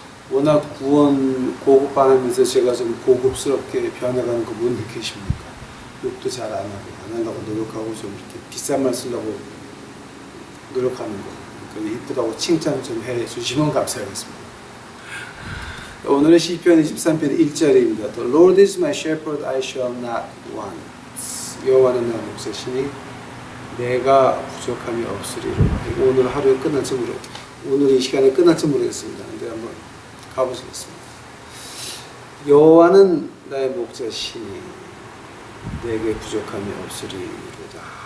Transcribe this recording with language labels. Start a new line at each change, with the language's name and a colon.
Korean: 워낙 구원 고급반하면서 제가 좀 고급스럽게 변해가는 거 못 느끼십니까? 욕도 잘 안 하려고 노력하고 좀 이렇게 비싼 말 쓰려고 노력하는 거. 그러니까 이쁘다고 칭찬 좀 해주시면 감사하겠습니다. 오늘은 시편 23편 1절입니다.
English: The Lord is my shepherd, I shall not want.
Korean: 여호와는 나의 목자시니 내가 부족함이 없으리로다. 오늘 하루에 끝날지 오늘 이 시간에 끝날지 모르겠습니다. 근데 한번 가보시겠습니다. 여호와는 나의 목자시니 내게 부족함이 없으리로다.